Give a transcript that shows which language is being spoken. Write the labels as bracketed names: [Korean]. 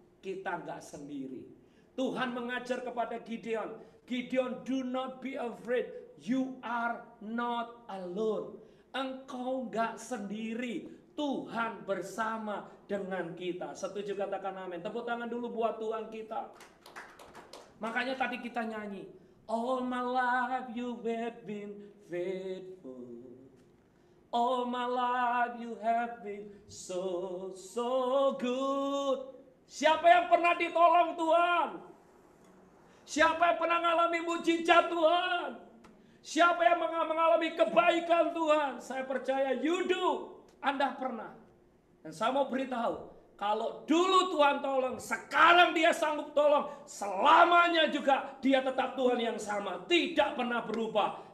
[Indonesian] Kita nggak sendiri. Tuhan mengajar kepada Gideon, Gideon, [English] do not be afraid. You are not alone. [Indonesian] Engkau nggak sendiri. Tuhan bersama dengan kita. Setuju, katakan amin. Tepuk tangan dulu buat Tuhan kita. Makanya tadi kita nyanyi, [English] all my life you have been faithful. All my life you have been so good. [Indonesian] Siapa yang pernah ditolong Tuhan? Siapa yang pernah mengalami mujizat Tuhan? Siapa yang mengalami kebaikan Tuhan? Saya percaya [English] you do. [Indonesian] Anda pernah. Dan saya mau beritahu, kalau dulu Tuhan tolong, sekarang dia sanggup tolong, selamanya juga dia tetap Tuhan yang sama, tidak pernah berubah.